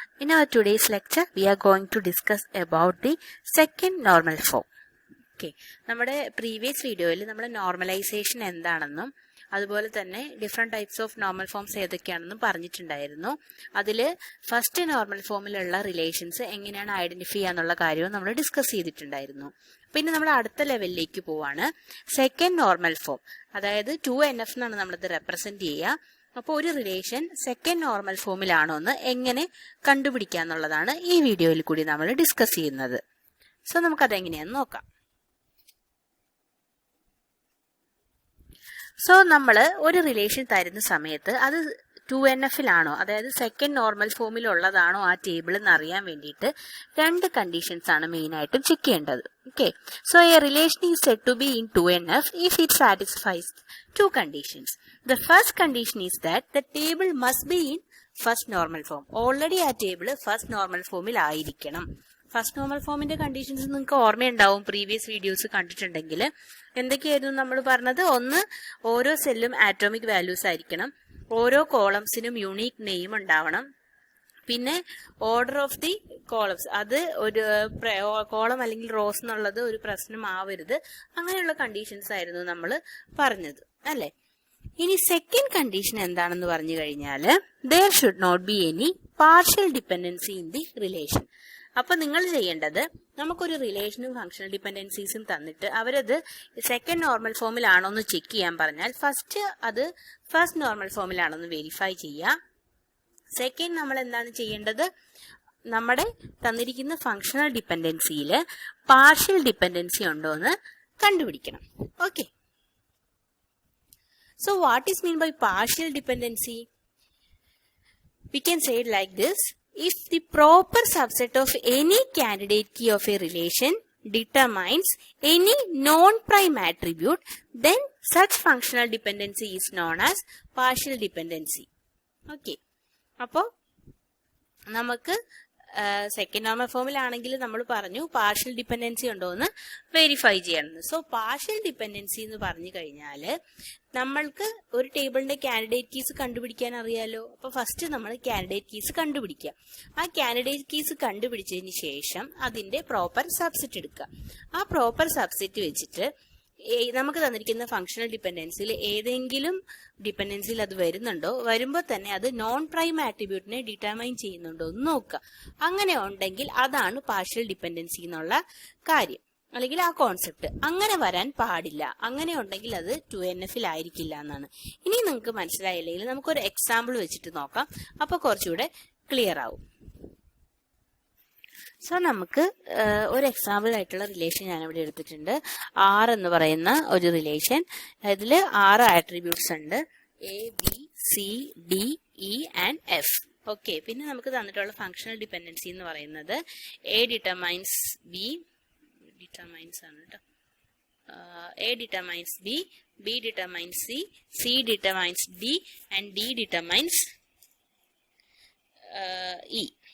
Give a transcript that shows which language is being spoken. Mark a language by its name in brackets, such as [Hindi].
[English] In our today's lecture, we are going to discuss about the second normal form. Okay. [Malayalam] നമ്മുടെ previous വീഡിയോയിൽ നമ്മൾ normalisation എന്താണെന്നും അതുപോലെ തന്നെ different types of normal forms ഏതൊക്കെയാണെന്നും പറഞ്ഞിട്ടുണ്ടായിരുന്നു. അതിൽ ഫസ്റ്റ് നോർമൽ ഫോമിലുള്ള റിലേഷൻസ് എങ്ങനെയാണ് ഐഡന്റിഫൈ ചെയ്യാന്നുള്ള കാര്യവും നമ്മൾ ഡിസ്കസ് ചെയ്തിട്ടുണ്ടായിരുന്നു. പിന്നെ നമ്മൾ അടുത്ത ലെവലിലേക്ക് പോവാണ്. സെക്കൻഡ് നോർമൽ ഫോം, അതായത് 2NF എന്നാണ് നമ്മളിത് റെപ്രസെന്റ് ചെയ്യുക. അപ്പോൾ ഒരു റിലേഷൻ സെക്കൻഡ് നോർമൽ ഫോമിലാണോ എന്ന് എങ്ങനെ കണ്ടുപിടിക്കുക എന്നുള്ളതാണ് ഈ വീഡിയോയിൽ കൂടി നമ്മൾ ഡിസ്കസ് ചെയ്യുന്നത്. സോ നമുക്കതെങ്ങനെയാന്ന് നോക്കാം. സോ നമ്മൾ ഒരു റിലേഷൻ തരുന്ന സമയത്ത് അത് 2NFലാണോ, അതായത് സെക്കൻഡ് നോർമൽ ഫോമിലുള്ളതാണോ ആ ടേബിൾ എന്ന് അറിയാൻ വേണ്ടിയിട്ട് രണ്ട് കണ്ടീഷൻസ് ആണ് മെയിൻ ആയിട്ടും ചെക്ക് ചെയ്യേണ്ടത്. [English] Okay, so a relation is said to be in 2NF if it satisfies two conditions. The first condition is that the table must be in first normal form. [Malayalam] Already ആ table first normal ഫോമിൽ ആയിരിക്കണം. First normal ഫോമിന്റെ conditions നിങ്ങൾക്ക് ഓർമ്മയുണ്ടാവും, previous videos കണ്ടിട്ടുണ്ടെങ്കിൽ. എന്തൊക്കെയായിരുന്നു നമ്മൾ പറഞ്ഞത്? ഒന്ന്, ഓരോ സെല്ലും ആറ്റോമിക് വാല്യൂസ് ആയിരിക്കണം. ഓരോ കോളംസിനും യുണീക് നെയിം ഉണ്ടാവണം. പിന്നെ ഓർഡർ ഓഫ് ദി കോളംസ്, അത് ഒരു കോളം അല്ലെങ്കിൽ റോസ് എന്നുള്ളത് ഒരു പ്രശ്നമാവരുത്. അങ്ങനെയുള്ള കണ്ടീഷൻസ് ആയിരുന്നു നമ്മൾ പറഞ്ഞത്, അല്ലെ? ഇനി സെക്കൻഡ് കണ്ടീഷൻ എന്താണെന്ന് പറഞ്ഞു കഴിഞ്ഞാൽ, [English] there should not be any partial dependency in the relation. [Malayalam] അപ്പൊ നിങ്ങൾ ചെയ്യേണ്ടത്, നമുക്കൊരു റിലേഷനും ഫങ്ഷണൽ ഡിപ്പെൻഡൻസീസും തന്നിട്ട് അവരത് സെക്കൻഡ് നോർമൽ ഫോമിലാണോ എന്ന് ചെക്ക് ചെയ്യാൻ പറഞ്ഞാൽ ഫസ്റ്റ് അത് ഫസ്റ്റ് നോർമൽ ഫോമിലാണോ എന്ന് വെരിഫൈ ചെയ്യുക. സെക്കൻഡ് നമ്മൾ എന്താണ് ചെയ്യേണ്ടത്? നമ്മുടെ തന്നിരിക്കുന്ന ഫങ്ഷണൽ ഡിപ്പെൻഡൻസിയിൽ പാർഷ്യൽ ഡിപ്പെൻഡൻസി ഉണ്ടോ എന്ന് കണ്ടുപിടിക്കണം. [English] Okay, so what is mean by partial dependency? We can say it like this: if the proper subset of any candidate key of a relation determines any non-prime attribute, then such functional dependency is known as partial dependency. [Malayalam] Okay, അപ്പോൾ നമുക്ക് second normal ഫോമിലാണെങ്കിൽ നമ്മൾ പറഞ്ഞു partial dependency ഉണ്ടോ എന്ന് verify ചെയ്യണം. So partial dependency എന്ന് പറഞ്ഞു കഴിഞ്ഞാൽ നമ്മൾക്ക് ഒരു ടേബിളിന്റെ കാൻഡിഡേറ്റ് കീസ് കണ്ടുപിടിക്കാൻ അറിയാലോ. അപ്പൊ ഫസ്റ്റ് നമ്മൾ കാൻഡിഡേറ്റ് കീസ് കണ്ടുപിടിക്കുക. ആ കാൻഡിഡേറ്റ് കീസ് കണ്ടുപിടിച്ചതിന് ശേഷം അതിന്റെ പ്രോപ്പർ സബ്സെറ്റ് എടുക്കുക. ആ പ്രോപ്പർ സബ്സെറ്റ് വെച്ചിട്ട് നമുക്ക് തന്നിരിക്കുന്ന ഫങ്ഷണൽ ഡിപ്പെൻഡൻസിയിൽ ഏതെങ്കിലും ഡിപ്പെൻഡൻസിയിൽ അത് വരുന്നുണ്ടോ, വരുമ്പോൾ തന്നെ അത് നോൺ പ്രൈം ആട്രിബ്യൂട്ടിനെ ഡിറ്റർമൈൻ ചെയ്യുന്നുണ്ടോ എന്ന് നോക്കുക. അങ്ങനെ ഉണ്ടെങ്കിൽ അതാണ് പാർഷ്യൽ ഡിപ്പെൻഡൻസി എന്നുള്ള കാര്യം, അല്ലെങ്കിൽ ആ കോൺസെപ്റ്റ്. അങ്ങനെ വരാൻ പാടില്ല. അങ്ങനെ ഉണ്ടെങ്കിൽ അത് 2NFൽ ആയിരിക്കില്ല എന്നാണ്. ഇനി നിങ്ങൾക്ക് മനസ്സിലായില്ലെങ്കിൽ നമുക്കൊരു എക്സാമ്പിൾ വെച്ചിട്ട് നോക്കാം, അപ്പൊ കുറച്ചുകൂടെ ക്ലിയർ ആവും. സോ നമുക്ക് ഒരു എക്സാമ്പിൾ ആയിട്ടുള്ള റിലേഷൻ ഞാനിവിടെ എടുത്തിട്ടുണ്ട്. R എന്ന് പറയുന്ന ഒരു റിലേഷൻ. ഇതിൽ 6 ആട്രിബ്യൂട്ട്സ് ഉണ്ട്, A, B, C, D, E and F. Okay, പിന്നെ നമുക്ക് തന്നിട്ടുള്ള ഫങ്ഷണൽ ഡിപ്പെൻഡൻസി എന്ന് പറയുന്നത് A ഡിറ്റർമൈൻസ് B, ഡിറ്റർമൈൻസ് ആണ് കേട്ടോ, A determines B, B determines C, C determines D and D determines E.